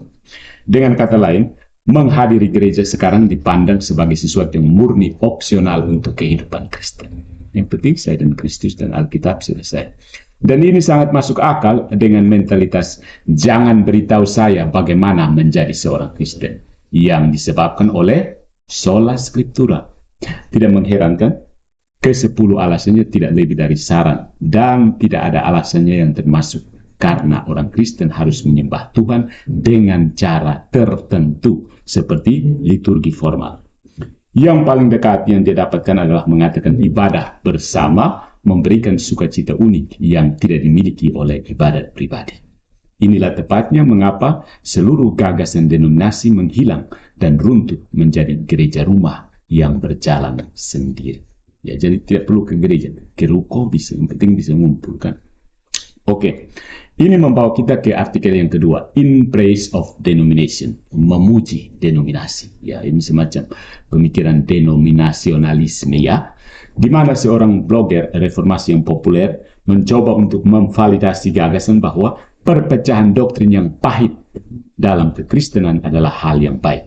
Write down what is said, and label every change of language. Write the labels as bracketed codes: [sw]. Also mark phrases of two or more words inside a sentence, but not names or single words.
[id] Dengan kata lain, menghadiri gereja sekarang dipandang sebagai sesuatu yang murni opsional untuk kehidupan Kristen. Yang penting saya dan Kristus dan Alkitab selesai. Dan ini sangat masuk akal dengan mentalitas jangan beritahu saya bagaimana menjadi seorang Kristen yang disebabkan oleh [la] sola scriptura. [id] Tidak mengherankan, ke-10 alasannya tidak lebih dari saran dan tidak ada alasannya yang termasuk karena orang Kristen harus menyembah Tuhan dengan cara tertentu seperti liturgi formal. Yang paling dekat yang dia dapatkan adalah mengatakan ibadah bersama memberikan sukacita unik yang tidak dimiliki oleh ibadat pribadi. Inilah tepatnya mengapa seluruh gagasan denominasi menghilang dan runtuh menjadi gereja rumah yang berjalan sendiri. Ya, jadi tidak perlu ke gereja, ke ruko bisa, yang penting bisa mengumpulkan. Oke, ini membawa kita ke artikel yang kedua, [en] in praise of denomination, [id] memuji denominasi. Ya, ini semacam pemikiran denominasionalisme ya, di mana seorang blogger reformasi yang populer mencoba untuk memvalidasi gagasan bahwa perpecahan doktrin yang pahit dalam kekristenan adalah hal yang baik.